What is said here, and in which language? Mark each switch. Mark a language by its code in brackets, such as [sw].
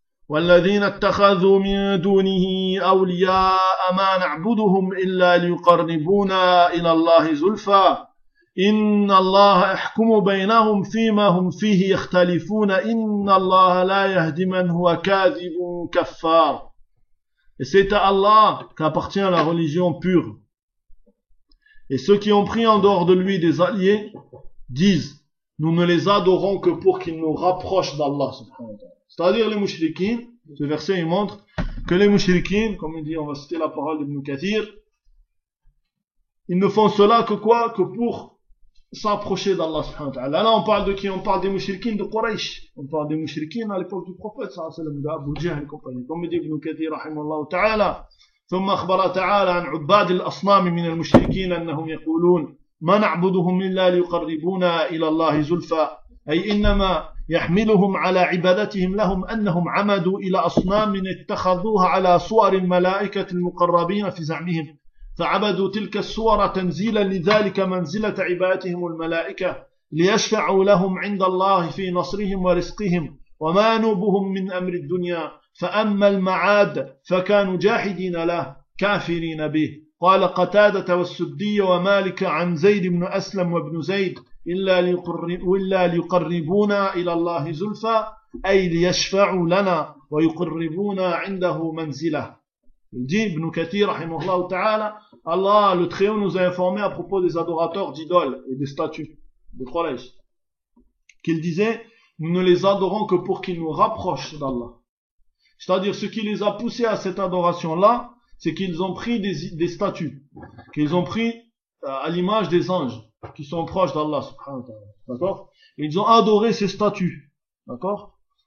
[ar] والذين اتخذوا من دونه أولياء ما نعبدهم إلا ليقربونا إلى الله زلفى إن الله يحكم بينهم فيما هم فيه يختلفون إن الله لا يهدي من هو كاذب كفار. [fr] Et c'est à Allah qu'appartient la religion pure. Et ceux qui ont pris en dehors de lui des alliés disent, nous ne les adorons que pour qu'ils nous rapprochent d'Allah subhanahu wa ta'ala. C'est-à-dire les mouchriquins, ce verset il montre que les mouchriquins, comme il dit, on va citer la parole d'Ibn Kathir, ils ne font cela que quoi? Que pour s'approcher d'Allah subhanahu wa ta'ala. Là on parle de qui? On parle des mouchriquins de Quraysh. On parle des mouchriquins à l'époque du prophète, sallallahu alayhi wa sallam, d'Abu Jahl et compagnie. Comme il dit [ar] Ibn Kathir, rahimallahu ta'ala, ثم أخبر تعالى عن عباد الأصنام من المشركين أنهم يقولون ما نعبدهم إلا ليقربونا إلى الله زلفى أي إنما يحملهم على عبادتهم لهم أنهم عمدوا إلى أصنام اتخذوها على صور الملائكة المقربين في زعمهم فعبدوا تلك الصور تنزيلا لذلك منزلة عبادتهم الملائكة ليشفعوا لهم عند الله في نصرهم ورزقهم وما نوبهم من أمر الدنيا فأما المعاد فكانوا جاحدين له كافرين به قال قتادة والسدي ومالك عن زيد بن أسلم وابن زيد إلا ليقربونا إلى الله زلفى أي ليشفعوا لنا ويقربونا عنده منزلة. [fr] Il dit Ibn Kathir rahimahullah ta'ala, Allah le Très-Haut nous a informé à propos des adorateurs d'idoles et des statues de Quraysh, qu'il disait, nous ne les adorons que pour qu'ils nous rapprochent d'Allah. C'est-à-dire, ce qui les a poussés à cette adoration-là, c'est qu'ils ont pris des statues, qu'ils ont pris à l'image des anges qui sont proches d'Allah subhanahu wa ta'ala. D'accord? Ils ont adoré ces statues. D'accord?